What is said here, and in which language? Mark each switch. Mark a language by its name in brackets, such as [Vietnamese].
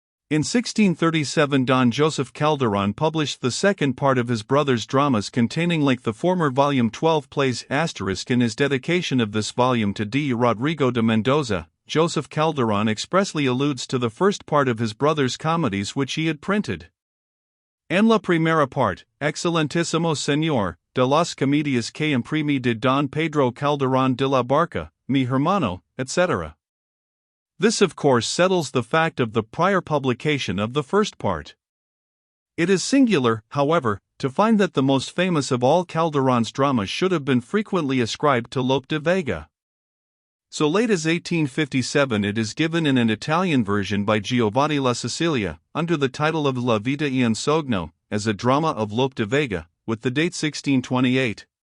[English] In 1637 Don Joseph Calderón published the second part of his brother's dramas containing like the former volume 12 plays *. In his dedication of this volume to D. Rodrigo de Mendoza, Joseph Calderón expressly alludes to the first part of his brother's comedies which he had printed. [Spanish] En la primera parte, excelentísimo señor, de las comedias que imprimí de Don Pedro Calderón de la Barca, mi hermano, etc. [English] This of course settles the fact of the prior publication of the first part. It is singular, however, to find that the most famous of all Calderon's dramas should have been frequently ascribed to Lope de Vega. So late as 1857 it is given in an Italian version by Giovanni La Sicilia, under the title of La Vida y el Sogno, as a drama of Lope de Vega, with the date 1628.